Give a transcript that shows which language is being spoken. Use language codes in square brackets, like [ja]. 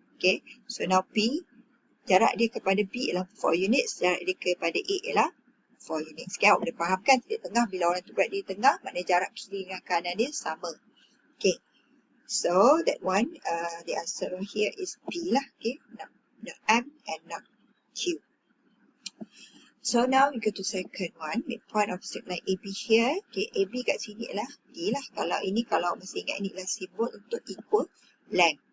[en] Okay, so now [ms] P, jarak dia kepada B ialah 4 units, jarak dia kepada A ialah 4 units. Okay, awak boleh fahamkan titik tengah, bila orang tu berada di tengah, maknanya jarak kiri dengan kanan dia sama. [en] Okay, so that one, the answer here is B lah. Okay, not M and not Q. So now we go to second one, midpoint of straight line AB here. [ms] Okay, AB kat sini ialah D lah. Kalau ini, kalau masih ingat, ini adalah simbol untuk equal length.